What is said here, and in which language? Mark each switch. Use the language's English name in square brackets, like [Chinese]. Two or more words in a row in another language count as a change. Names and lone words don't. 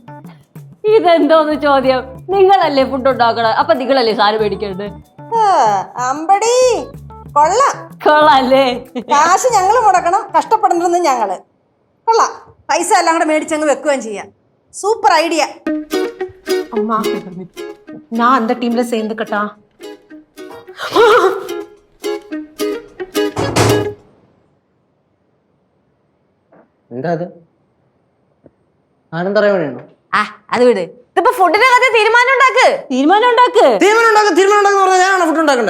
[Malayalam] ഇതെന്തോന്ന് ചോദ്യം? നിങ്ങളല്ലേ ഫുഡ് ഉണ്ടാക്കണത്, അപ്പൊ നിങ്ങളല്ലേ സാധനം മേടിക്കേണ്ടത്? അമ്പടി കൊള്ളാം. കൊള്ളാല്ലേ? കാശ് ഞങ്ങള് മുടക്കണം, കഷ്ടപ്പെടേണ്ടത് ഞങ്ങള്. കൊള്ളാം, പൈസ എല്ലാം കൂടെ മേടിച്ചങ്ങ് വെക്കുകയും ചെയ്യാം. [English] super idea. [Tamil] அம்மா, நான் அந்த டீம்ல சேர்ந்துக்கட்டா? [Malayalam] എന്താ അത്? ആനന്ദ വേണോ? അത് വിട്, ഇതിപ്പോ ഫുഡിന്റെ കഥ തീരുമാനം ഉണ്ടാക്ക്. തീരുമാനം ഉണ്ടാക്ക്. തീരുമാനം പറഞ്ഞാൽ ഞാനാണ് ഫുഡ് ഉണ്ടാക്കണ്ടേ?